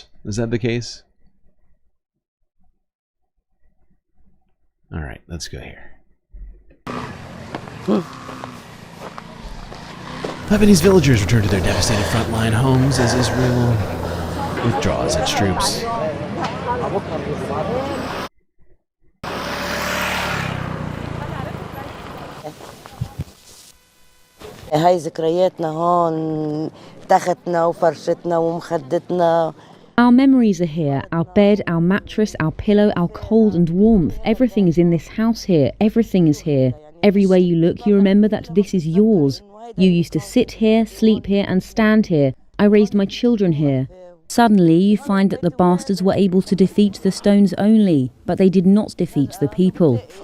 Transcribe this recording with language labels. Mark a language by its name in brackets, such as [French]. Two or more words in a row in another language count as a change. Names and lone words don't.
[English] Is that the case? Alright, let's go here. Lebanese villagers return to their devastated frontline homes as Israel withdraws its troops. [Arabic] هاي ذكرياتنا هون تختنا وفرشتنا ومخدتنا. [English] Our memories are here, our bed, our mattress, our pillow, our cold and warmth. Everything is in this house here. Everything is here. Everywhere you look, you remember that this is yours. You used to sit here, sleep here, and stand here. I raised my children here. Suddenly, you find that the bastards were able to defeat the stones only, but they did not defeat the people.